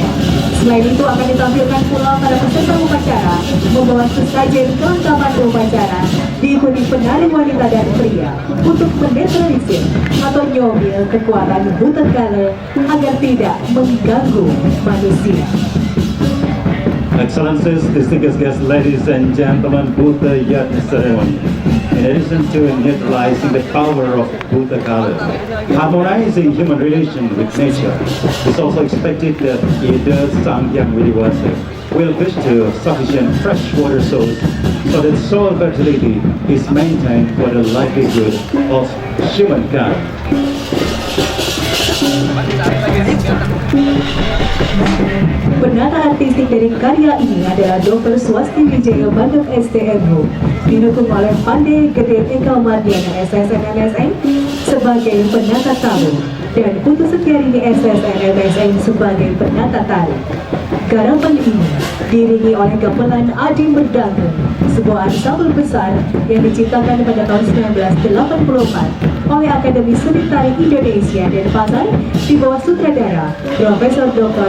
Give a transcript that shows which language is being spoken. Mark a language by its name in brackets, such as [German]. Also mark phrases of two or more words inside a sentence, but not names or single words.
[Indonesian] Selain itu akan ditampilkan pula para peserta upacara membawa sesajen kelengkapan upacara diikuti penari wanita dan pria untuk menetralisir atau nyomil kekuatan buta kala agar tidak mengganggu manusia. [English] Excellencies, distinguished guests, ladies and gentlemen, Buddha Yat ceremony. In addition to neutralizing the power of Bhuta Kala, harmonizing human relation with nature, it's also expected that either Sangyang Viriwasa will bestow sufficient freshwater source so that soil fertility is maintained for the livelihood of humankind. [Indonesian] Penata artistik dari karya ini adalah Dr. Swasti Wijaya Bandung STMU, didukung oleh Pandey Gede Eka Mardiana SSN MSN sebagai penata tamu dan Putu Setiarini SSN MSN sebagai penata tari. Garapan ini diiringi oleh gamelan Adi Merdangun, sebuah ansambel besar yang diciptakan pada tahun 1984 oleh Akademi Seni Tari Indonesia dan Pasar di bawah sutradara Profesor Dr.